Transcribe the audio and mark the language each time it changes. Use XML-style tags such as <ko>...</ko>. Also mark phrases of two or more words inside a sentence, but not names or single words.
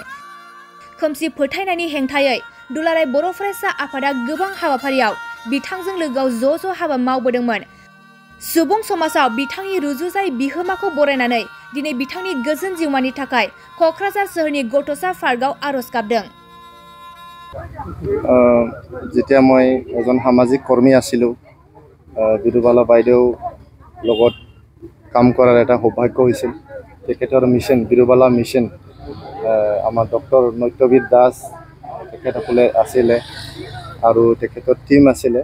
<brx>खोमसि फोथायनायनि हेंथायै दुलाराय बर' फरायसा आफादा गोबां हाबाफारियाव बिथांजों लोगोआव ज' हाबा मावबोदोंमोन। सुबुं समाजाव बिथांनि रुजुजायै बिहोमाखौ बरायनानै दिनै बिथांनि गोजोन जिउमानि थाखाय कक्राझार सोहोरनि गथ'सा पार्कआव आरज गाबदों।</brx> <as>যেতিয়া মই এজন সামাজিক কৰ্মী আছিলোঁ, বিৰুবালা বাইদেউ লগত কাম কৰাৰ এটা সৌভাগ্য হৈছিল। তেখেতৰ মিছন বিৰুবালা মিছন আমাৰ ডক্টৰ নত্যবিদ দাস তেখেতসকলে আছিলে আৰু তেখেতৰ টিম আছিলে।</as>